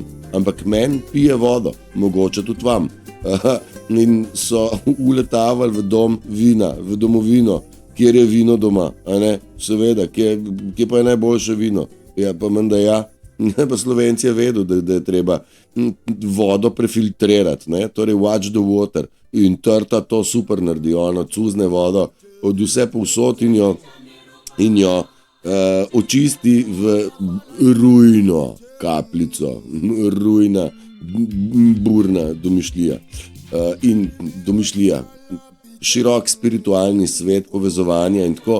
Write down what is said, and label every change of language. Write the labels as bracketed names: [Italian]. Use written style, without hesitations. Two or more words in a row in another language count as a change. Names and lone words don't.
[Slovenian] Ampak meni pije vodo, mogoče tudi vam. In so uletavali v dom vina, v domovino, kjer je vino doma, a ne? Seveda, kje pa je najboljše vino? Ja, pa menda ja. Pa Slovenci je vedel, da je treba vodo prefiltrirati, ne? Torej [English] watch the water. [Slovenian] In Trta to super naredi, ono cuzne vodo od vse povsod in jo očisti v rujno kapljico, rujna, burna domišljija. In domišljija, širok spiritualni svet povezovanja in tako.